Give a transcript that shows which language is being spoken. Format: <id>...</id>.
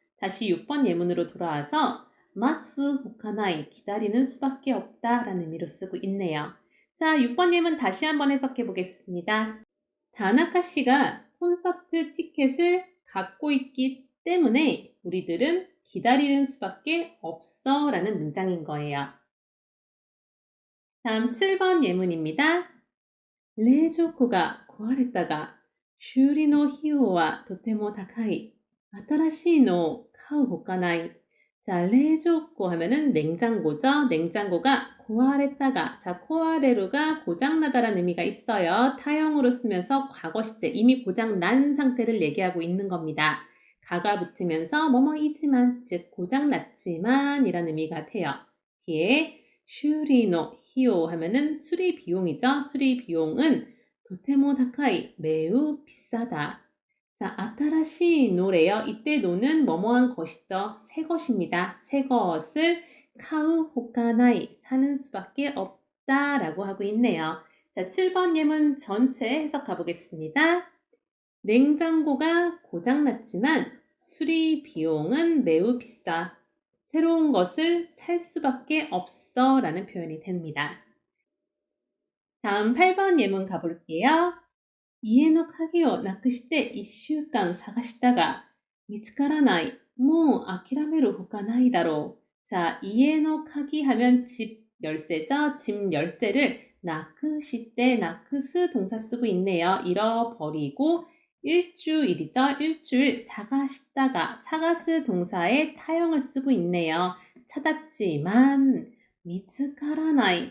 <ko>다시 6번 예문으로 돌아와서 마츠 호카나이, 기다리는 수밖에 없다 라는 의미로 쓰고 있네요. 자, 6번 예문 다시 한번 해석해 보겠습니다. 다나카 씨가 콘서트 티켓을 갖고 있기 때문에 우리들은 기다리는 수밖에 없어 라는 문장인 거예요. 다음 7번 예문입니다.</ko> <ja>레이조코가 壊れたが修理の費用はとても高い。新しいのを買うほかない.</ja> <ko>자, 레이조코 하면은 냉장고죠. 냉장고가 고아레다가, 자, 코아레루가 고장나다라는 의미가 있어요. 타형으로 쓰면서 과거 시제, 이미 고장난 상태를 얘기하고 있는 겁니다. 가가 붙으면서 뭐뭐이지만, 즉 고장났지만 이라는 의미가 돼요. 뒤에 슈리노 히오 하면은 수리 비용이죠. 수리 비용은 도테모 다카이, 매우 비싸다. 자, 아타라시 노래요. 이때 노는 뭐뭐한 것이죠. 새 것입니다. 새 것을 카우 호카나이, 사는 수밖에 없다라고 하고 있네요. 자, 7번 예문 전체 해석 가보겠습니다. 냉장고가 고장났지만 수리 비용은 매우 비싸. 새로운 것을 살 수밖에 없어 라는 표현이 됩니다. 다음 8번 예문 가볼게요.</ko> <ja>家の鍵をなくして1週間探したが見つからない。もう諦めるほかないだろう.</ja> <ko>자,</ko> <ja>家の鍵</ja> <ko>하면 집 열쇠죠. 집 열쇠를 나크시 때 나크스 동사 쓰고 있네요. 잃어버리고 일주일이죠. 일주일 사가시다가 사가스 동사의 타형을 쓰고 있네요. 찾았지만 미츠카라나이.</ko>